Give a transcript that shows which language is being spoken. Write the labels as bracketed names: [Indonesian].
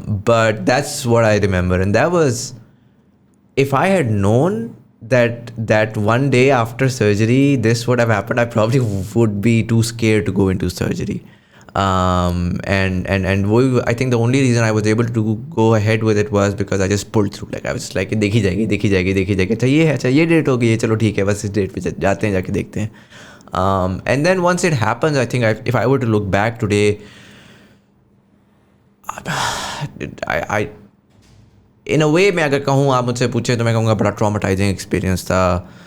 [English] But that's what I remember, and that was, if I had known that one day after surgery this would have happened, I probably would be too scared to go into surgery. And I think the only reason I was able to go ahead with it was because I just pulled through. Like I was like [Urdu] دیکھی جائے گی اچھا یہ ہے, اچھا یہ date ہو گئی ہے, چلو ٹھیک ہے بس اس ڈیٹ پہ جاتے ہیں, جا کے دیکھتے ہیں. [English] And then once it happens, I think if I were to look back today, I in a way [Urdu] میں اگر کہوں, آپ مجھ سے پوچھیں تو میں کہوں گا بڑا ٹراماٹائزنگ ایکسپیرینس تھا.